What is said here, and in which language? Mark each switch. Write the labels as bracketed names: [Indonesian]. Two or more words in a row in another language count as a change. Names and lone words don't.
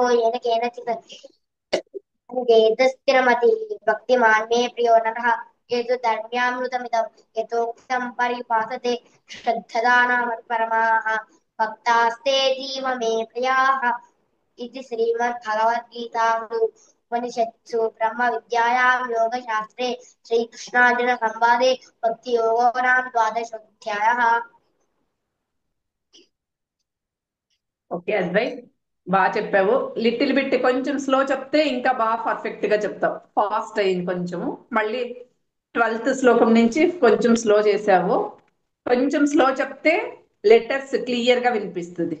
[Sanskrit] येन केनचित् स्थिरमतिः भक्तिमान् मे प्रियो नरः यतु धर्म्यामृतमिदं यथोक्तं परिपासते श्रद्धदानमत्परमाः भक्तास्तेऽतीव मे प्रियाः इति श्रीमद्भगवद्गीतासु उपनिषत्सु ब्रह्मविद्यायां योगशास्त्रे श्रीकृष्णार्जुनसंवादे भक्तियोगो नाम द्वादशोऽध्यायः. [Telugu] ఓకే అద్వైత్, బాగా చెప్పావు. [English] little bit [Telugu] కొంచెం స్లో చెప్తే ఇంకా బాగా పర్ఫెక్ట్ గా చెప్తావు. ఫాస్ట్ అయింది కొంచెము. మళ్ళీ 12th శ్లోకం నుంచి కొంచెం స్లో చేసావు. కొంచెం స్లో చెప్తే [English] letters clear [Telugu] గా వినిపిస్తుంది.